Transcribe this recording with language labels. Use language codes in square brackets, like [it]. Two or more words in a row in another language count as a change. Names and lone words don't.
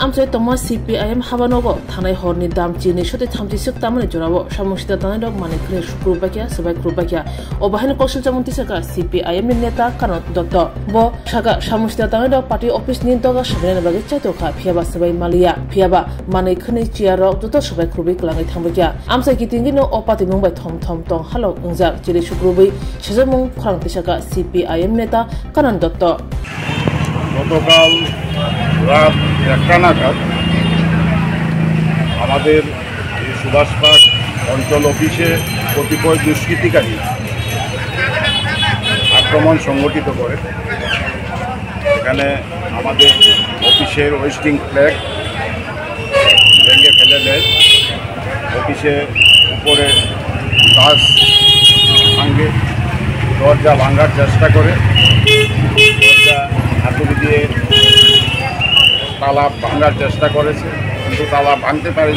[trp] आमसाया तंगमा CPIM हाबानोगो थांनाय हरनि दाम चिनि सते थामथि सिक तामने जराबो सामुसिदा तानाय दग माने खने सुकुरबाख्या सबाय खुरुबाख्या अबाहायन कौशल जामुंति साका CPIM नि नेता कानन दत्त बो साका सामुसिदा तानाय दग [en] party office [trp] नि दगा सबने बागे चाइतोखा फियाबा सबाय मालिया फियाबा माने खने चियारो जत सबाय खुरुबै क्लाङै थांबाख्या आमसाय कितिंगिनो अपाति मुंबाय थम थम तंग हालो उंजाक चिरि सुकुरबै सेजामुं खरांति साका CPIM नेता कानन दत्त [bn] গতকাল রাত 1টা নাগাদ আমাদের এই সুভাষ পার্ক অঞ্চল অফিসে কতিপয় দুষ্কৃতিকারী আক্রমণ সংগঠিত করে। এখানে আমাদের অফিসের [en] westing flag [bn] ভেঙে ফেলে দেয়, অফিসে উপরে গাছ ভাঙে, দরজা ভাঙার চেষ্টা করে, দরজা হাতুড়ি দিয়ে তালা ভাঙার চেষ্টা করেছে কিন্তু তালা ভাঙতে পারেনি।